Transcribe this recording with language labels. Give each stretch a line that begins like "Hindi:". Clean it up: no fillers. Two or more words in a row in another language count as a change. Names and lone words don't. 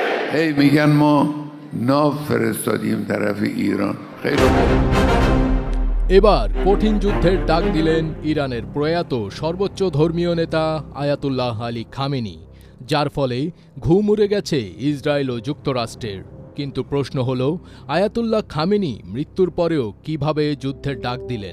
Persian: هی میگن ما ناو فرستادیم طرف ایران. خیلی
Bangla: এবার কঠিন যুদ্ধের ডাক দিলেন ইরানের প্রয়াত সর্বোচ্চ ধর্মীয় নেতা আয়াতুল্লাহ আলী খামেনি, যার ফলে ঘুম উড়ে গেছে ইসরায়েল ও যুক্তরাষ্ট্রের। কিন্তু প্রশ্ন হল, আয়াতুল্লাহ খামেনি মৃত্যুর পরেও কিভাবে যুদ্ধের ডাক দিলেন?